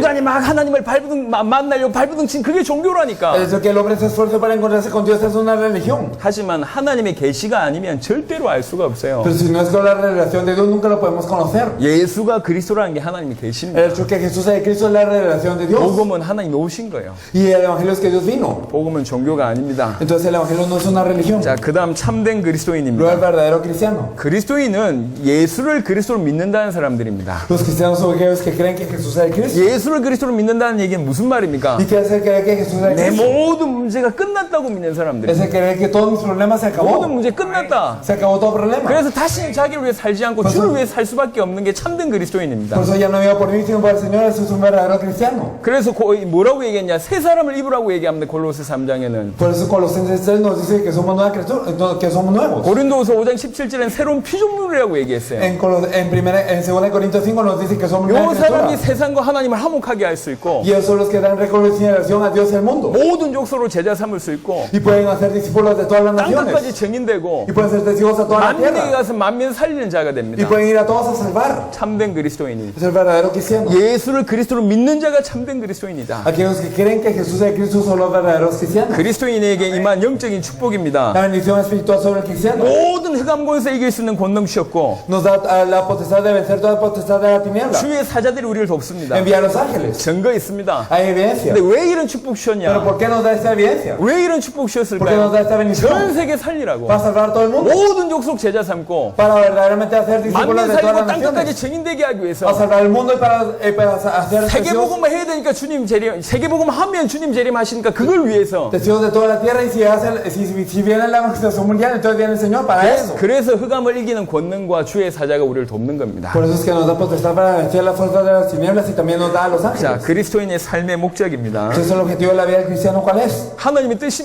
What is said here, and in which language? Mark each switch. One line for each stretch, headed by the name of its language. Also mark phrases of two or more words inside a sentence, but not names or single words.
Korean: 인간이 막 하나님을 만나려고 발버둥 친 그게 종교라니까.
Spanish: El hecho que el hombre se esfuerce para encontrarse con Dios es una religión.
Korean: 하지만 하나님의 계시가 아니면 절대로 알 수가 없어요.
Spanish: Pero si no es con la revelación de Dios nunca lo podemos conocer.
Korean: 예수가 그리스도라는 게 하나님의 계시입니다.
Spanish: El hecho que Jesús es Cristo es la revelación de Dios.
Korean: 복음은 하나님이 오신 거예요.
Spanish: Y el evangelio es que Dios vino.
Korean: 복음은 종교가 아닙니다.
Spanish: Entonces el evangelio no es una religión.
Korean: 자, 그 다음 참된
Spanish: Luego
Korean: 그리스도인입니다.
Spanish: el verdadero cristiano.
Korean: 그리스도인은 예수를 그리스도로 믿는다는 사람들입니다.
Spanish: Los cristianos son aquellos que creen que Jesús es el Cristo.
Korean: 예수를 그리스도로 믿는다는 얘기는 무슨 말입니까?
Spanish: ¿Y qué hace creer que Jesús es el
Korean: 내
Spanish: Cristo?
Korean: 모든 문제가 끝났다고 믿는 사람들.
Spanish: Es el creer que todos mis problemas se
Korean: 모든
Spanish: acabó.
Korean: 문제 끝났다.
Spanish: Se acabó todo problema.
Korean: 그래서 다시는 자기를 위해 살지 않고 주를 위해 살 수밖에 없는 게 참된 그리스도인입니다.
Spanish: Por eso ya no vivo por mí, sino por el Señor. Eso es un verdadero cristiano.
Korean: 그래서 뭐라고 얘기했냐? 새 사람을 입으라고 얘기합니다. 골로새 3장에는.
Spanish: Por eso Colosenses 3 nos dice que somos nuevas criaturas, que somos nuevos.
Korean: 고린도후서 5장 17절엔 새로운 피조물이라고 얘기했어요.
Spanish: En 2 Corintios 5 nos dice que somos
Korean: 요
Spanish: nuevas
Korean: 사람이
Spanish: criaturas.
Korean: 세상과 하나님을 화목하게 할 수 있고
Spanish: Y ellos son los que dan reconciliación a Dios y al mundo.
Korean: 모든 족속으로 제자 삼을 수 있고
Spanish: Y pueden hacer discípulos de todas las
Korean: 땅끝까지
Spanish: naciones.
Korean: 증인되고
Spanish: Y pueden ser testigos a toda la
Korean: 만민에게
Spanish: tierra.
Korean: 가서 만민 살리는 자가
Spanish: Y
Korean: 됩니다.
Spanish: pueden ir a todos a salvar.
Korean: 참된 그리스도인이
Spanish: Es el verdadero cristiano.
Korean: 예수를 그리스도로 믿는 자가 참된 그리스도인이다.
Spanish: Aquellos que creen que Jesús es Cristo son los verdaderos cristianos.
Korean: 그리스도인에게 임한 영적인 축복입니다.
Spanish: La bendición espiritual sobre el cristiano
Korean: 모든 흑암권에서 이길 수 있는 권능 주셨고
Spanish: nos da la potestad de vencer toda potestad de la tiniebla.
Korean: 주의 사자들이 우리를 돕습니다.
Spanish: Envía a los ángeles.
Korean: 증거 있습니다.
Spanish: Hay evidencia.
Korean: 근데 왜 이런 축복
Spanish: Pero
Korean: 주셨냐?
Spanish: ¿por qué nos da esta evidencia?
Korean: 왜 이런 축복
Spanish: ¿Por qué nos
Korean: 주셨을까요?
Spanish: da esta
Korean: 전
Spanish: bendición?
Korean: 세계 살리라고
Spanish: Para salvar a todo el mundo.
Korean: 모든 족속 제자 삼고
Spanish: Para verdaderamente hacer discípulos
Korean: 만민
Spanish: de todas
Korean: 살리고
Spanish: las
Korean: 땅끝까지
Spanish: naciones.
Korean: 증인되게 하기
Spanish: Para
Korean: 위해서
Spanish: salvar el mundo y para hacer testigos,
Korean: 세계복음을 해야 되니까 주님 재림, 세계복음 하면 주님 재림하시니까 그걸 위해서
Spanish: testigos de toda la tierra. Y si viene la evangelización mundial, entonces viene el Señor para eso.
Korean: 그래서 흑암을 이기는 권능과 주의 사자가 우리를 돕는 겁니다.
Spanish: Por eso es que nos da potestad para vencer las fuerzas de las tinieblas y también nos da a los
Korean: 자,
Spanish: ángeles.
Korean: 그리스도인의 삶의 목적입니다.
Spanish: Entonces el objetivo de la vida del cristiano, ¿cuál es?
Korean: 하나님의 뜻이